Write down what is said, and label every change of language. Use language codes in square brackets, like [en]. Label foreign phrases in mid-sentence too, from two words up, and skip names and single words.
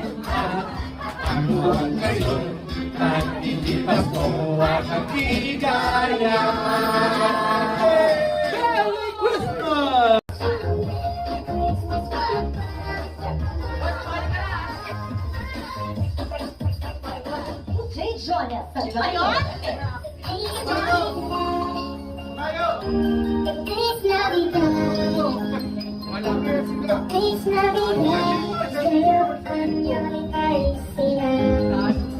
[tl] Ang ngayon at hindi Pasko at ang ligaya. [en] Merry Christmas! [tl] Jonas, ngayon? [es] Feliz Navidad, Feliz Navidad, espero año de felicidad.